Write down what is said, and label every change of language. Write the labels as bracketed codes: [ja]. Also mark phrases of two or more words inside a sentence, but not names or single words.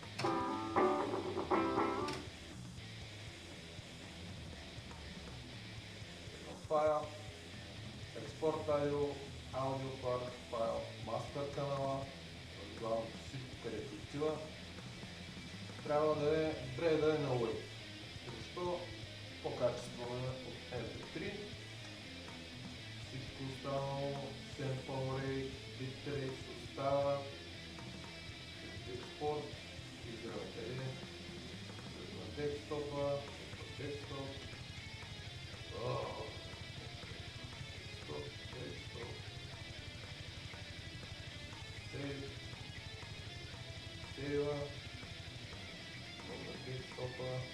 [bg] Файл, експорт аудио файл, мастер канала, главно всичко където отива. Трябва да е добре да е на Wave. Защо? По-качествено е от MP3. Всичко останало, [en] sample rate, bitrate [bg] се остава. Експорт, избираме къде, на десктопа, десктоп, десктоп, сейва, на десктопа.